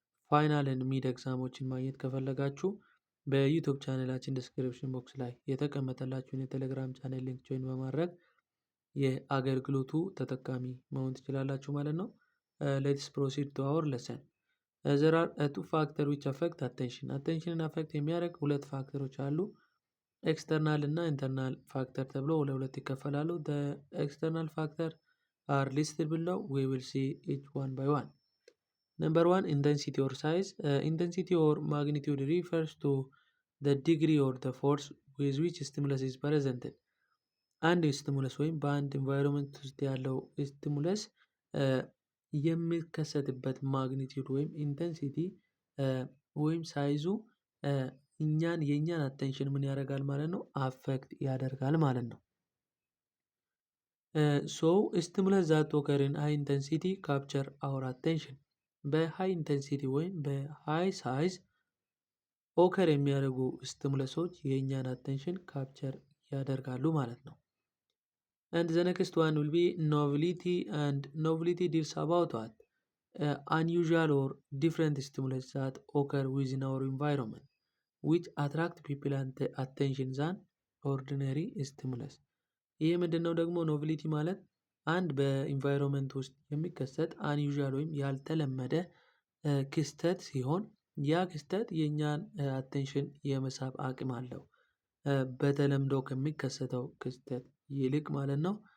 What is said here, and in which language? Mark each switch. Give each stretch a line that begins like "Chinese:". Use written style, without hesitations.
Amharic: ፋይናል ኤንድ ሚድ ኤግዛሞችን ማግኘት ከፈለጋችሁ በዩቱብ ቻናላችን ዲስክሪፕሽን ቦክስ ላይ የተቀመጠላችሁን የቴሌግራም ቻናል ሊንክ ጆይን በማድረግ የአገልግሎቱ ተጠቃሚ መሆን ትችላላችሁ ማለት ነው።
English: ሌትስ ፕሮሲድ ቱ አወር ሌሰን። ዘር አር ቱ ፋክተር ዊች አፌክት አቴንሽን።
Amharic: አቴንሽንን አፌክት የሚያደርግ ሁለት ፋክተሮች አሉ። ኤክስተርናል እና ኢንተርናል ፋክተር ተብሎ ለሁለት ይከፈላሉ። ኤክስተርናል ፋክተር አር ሊስትድ ብለው
English: ዊ ዊል ሲ ኢች ዋን ባይ ዋን። Number one, intensity or size. Intensity or magnitude refers to the degree or the force with which stimulus is presented.
Amharic: አንድ ስቲሙለስ ወይም በአንድ ኢንቫይሮንመንት ውስጥ ያለው ስቲሙለስ የሚከሰትበት ማግኒቲዩድ ወይም ኢንተንሲቲ ወይም ሳይዙ የእኛን አቴንሽን ምን ያደርጋል ማለት ነው? አፌክት ያደርጋል ማለት ነው።
English: ሶ ስቲሙለስ ዛት ኦከር ኢን ሃይ ኢንተንሲቲ ካፕቸር አወር አቴንሽን።
Amharic: በሃይ ኢንተንሲቲ ወይም በሃይ ሳይዝ ኦከር የሚያደርጉ ስቲሙለሶች የእኛን አቴንሽን ካፕቸር ያደርጋሉ ማለት ነው።
English: And the next one will be novelty, and novelty deals about what? Unusual or different stimulus that occur within our environment, which attract people and attention than ordinary stimulus.
Amharic: ይህ ምንድነው ደግሞ ኖቨሊቲ ማለት አንድ በኢንቫይሮንመንት ውስጥ የሚከሰት አንዩዥዋል ወይም ያልተለመደ ክስተት ሲሆን ያ ክስተት የእኛን አቴንሽን የመሳብ አቅም አለው በተለምዶ ከሚከሰተው ክስተት ይልቅ ማለት ነው።